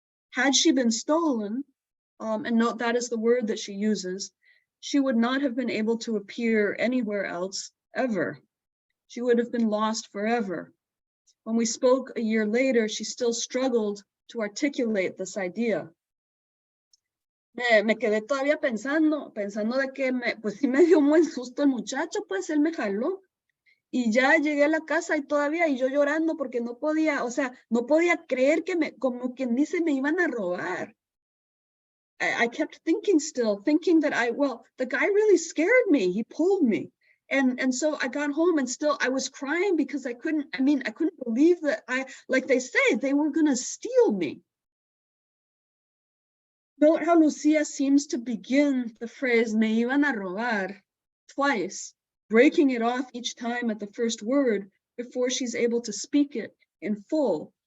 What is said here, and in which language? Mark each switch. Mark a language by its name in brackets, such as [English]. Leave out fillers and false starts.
[English] Had she been stolen, and note that is the word that she uses, she would not have been able to appear anywhere else ever. She would have been lost forever. When we spoke a year later, she still struggled to articulate this idea. [Spanish] Me quedé todavía pensando de que pues sí me dio un buen susto el muchacho, pues él me jaló. Y ya llegué a la casa y todavía, y yo llorando porque no podía, o sea, no podía creer que como quien dice, me iban a robar. [English] I kept thinking that the guy really scared me. He pulled me. And so I got home and still I was crying because I couldn't believe that like they say, they were gonna steal me. Note how Lucia seems to begin the phrase, [Spanish] me iban a robar, [English] twice, breaking it off each time at the first word before she's able to speak it in full.